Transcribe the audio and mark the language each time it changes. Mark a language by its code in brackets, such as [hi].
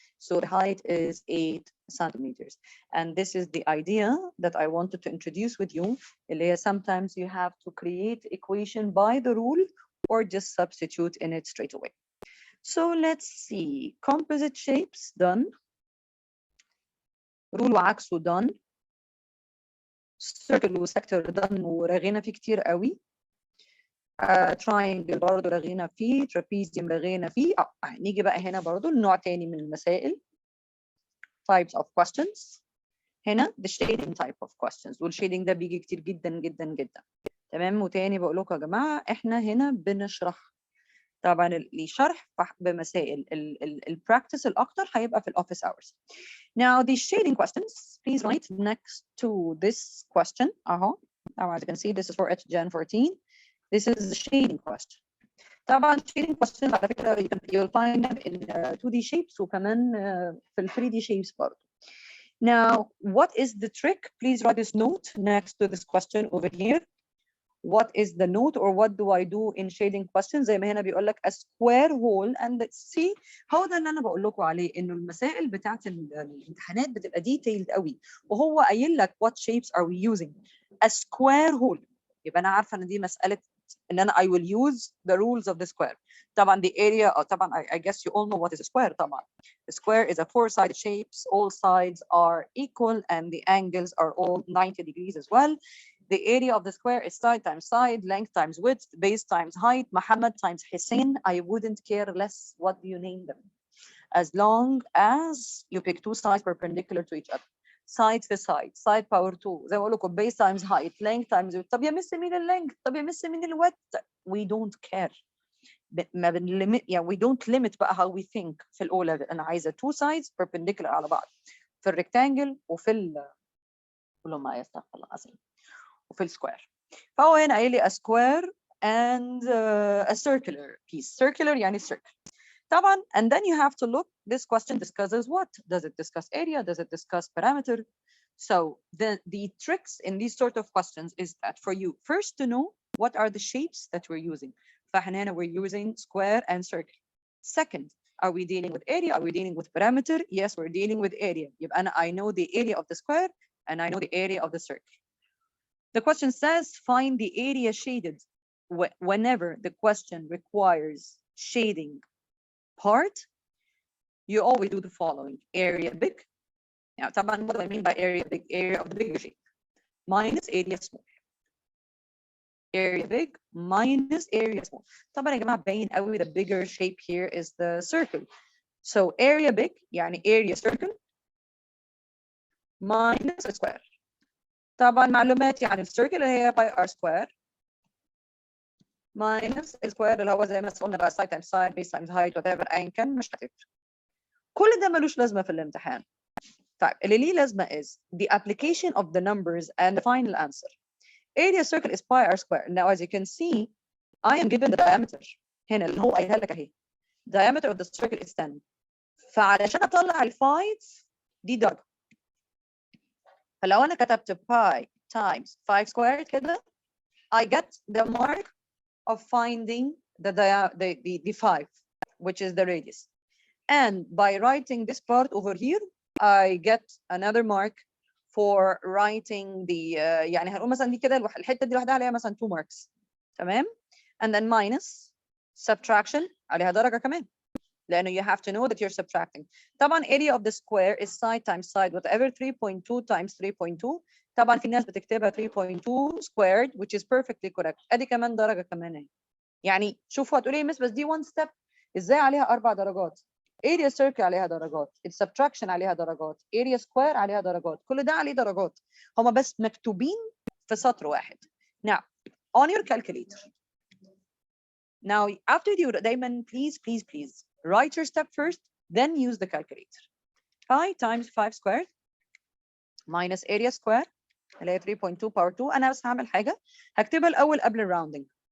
[en] So the height is 8 centimeters. And this is the idea that I wanted to introduce with you. [ar] اللي هي [en] sometimes you have to create equation by the rule or just substitute in it straight away. So let's see. Composite shapes done. rule [ar] وعكسه [en] done. [ar] circle وسector done ورغينا فيه كتير قوي. triangle برضه رغينا فيه. trapezium رغينا فيه. نيجي بقى هنا برضه لنوع تاني من المسائل. [en] types of questions. [ar] هنا [en] the shading type of questions. [ar] والshading ده بيجي كتير جدا جدا جدا. تمام. وتاني بقول لكم يا جماعه احنا هنا بنشرح. طبعا الشرح بمسائل البراكتس الاكتر هيبقى في الاوفيس hours. [en] Now the shading questions, please write next to this question. Now as you can see this is for Gen 14. This is the shading question. طبعا shading question [ar] على فكره [en] you'll find them in 2D shapes [ar] وكمان في [en] 3D shapes [ar] برضه. [en] Now what is the trick? Please write this note next to this question over here. What is the note or what do I do in shading questions؟ [ar] زي ما هنا بيقول لك [en] a square hole and see. [ar] هو ده اللي انا بقول لكم عليه، انه المسائل بتاعت الامتحانات بتبقى detailed قوي، وهو قايل لك [en] what shapes are we using. a square hole [ar] يبقى انا عارفه ان دي مساله ان انا [en] I will use the rules of the square. طبعا the area طبعا I guess you all know what is a square. طبعا the square is a four-sided shapes. All sides are equal and the angles are all 90 degrees as well. The area of the square is side times side, length times width, base times height, Muhammad times Hussein. I wouldn't care less what do you name them, as long as you pick two sides perpendicular to each other. Side to side, side power 2. [ar] زي ما بقول لكم [en] base times height, length times width. [ar] طب يا مس مين اللينث؟ طب يا مس مين الويدث؟ [en] We don't care. [ar] ما بنليمت يعني [en] we don't limit [ar] بقى [en] how we think [ar] في الأولى. أنا عايزة [en] two sides perpendicular [ar] على بعض في الريكتانجل وفي كله ما يستغفر الله العظيم وفي السكوير. فهو هنا قايل لي [en] a square and a circular piece. circular يعني circle. طبعا and then you have to look, this question discusses what? Does it discuss area? Does it discuss parameter? So the tricks in these sort of questions is that for you first to know what are the shapes that we're using. [ar] فاحنا هنا [en] we're using square and circle. Second, are we dealing with area? Are we dealing with parameter? Yes, we're dealing with area. [ar] يبقى أنا [en] I know the area of the square and I know the area of the circle. The question says find the area shaded. Whenever the question requires shading part, you always do the following. Area big. Now, what do I mean by area big? Area of the bigger shape minus area small. Area big minus area small. [ar] طبعا يا جماعة باين قوي [en] the bigger shape here is the circle. So area big يعني area circle minus a square. [ar] طبعا معلوماتي عن السيركل هي باي ار سكوير minus السكوير اللي هو زي ما قلنا بقى [en] side times side, base times height, whatever [ar] ايا كان مش هتفرق. كل ده ملوش لازمه في الامتحان. طيب اللي ليه لازمه [en] is the application of the numbers and the final answer. Area circle is pi r square. Now as you can see I am given the diameter [ar] هنا اللي هو قايلها لك اهي. [en] Diameter of the circle is 10. [ar] فعلشان اطلع الفايت دي درجه. فلو انا كتبت [en] pi times 5 squared كده I get the mark of finding the 5 which is the radius. And by writing this part over here I get another mark for writing the [ar] يعني هنقول مثلا دي كده الحته دي لوحدها عليها مثلا [en] 2 marks. [ar] تمام. [en] and then minus subtraction [ar] عليها درجه كمان لانه [en] you have to know that you're subtracting. طبعا area of the square is side times side whatever 3.2 times 3.2. [ar] طبعا في ناس بتكتبها [en] 3.2 squared which is perfectly correct. [ar] ادي كمان درجه كمان اهي. يعني شوفوا هتقولي ايه بس دي [en] one step [ar] ازاي عليها 4 درجات. area circle عليها درجات، subtraction عليها درجات، area square عليها درجات، كل ده عليه درجات. هما بس مكتوبين في سطر واحد. [en] Now on your calculator. Now after you دايما please write your step first then use the calculator. 5 times 5 squared minus area square [ar] اللي هي [en] 3.2 power 2. [ar] انا بس هعمل حاجه هكتبها الاول قبل الراوندنج.